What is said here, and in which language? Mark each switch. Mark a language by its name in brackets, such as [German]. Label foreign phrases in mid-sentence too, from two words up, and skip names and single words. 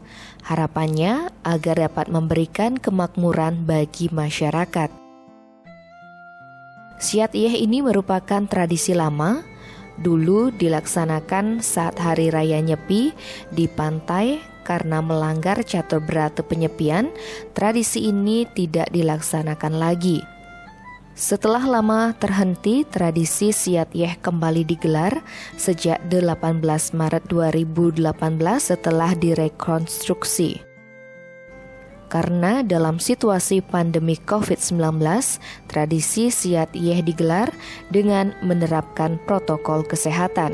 [Indonesian] Harapannya agar dapat memberikan kemakmuran bagi masyarakat. Siat Yeh ini merupakan tradisi lama. Dulu dilaksanakan saat Hari Raya Nyepi di pantai. Karena melanggar catur berata penyepian, tradisi ini tidak dilaksanakan lagi. Setelah lama terhenti, tradisi Siat Yeh kembali digelar sejak 18 Maret 2018 setelah direkonstruksi. Karena dalam situasi pandemi COVID-19, tradisi Siat Yeh digelar dengan menerapkan protokol kesehatan.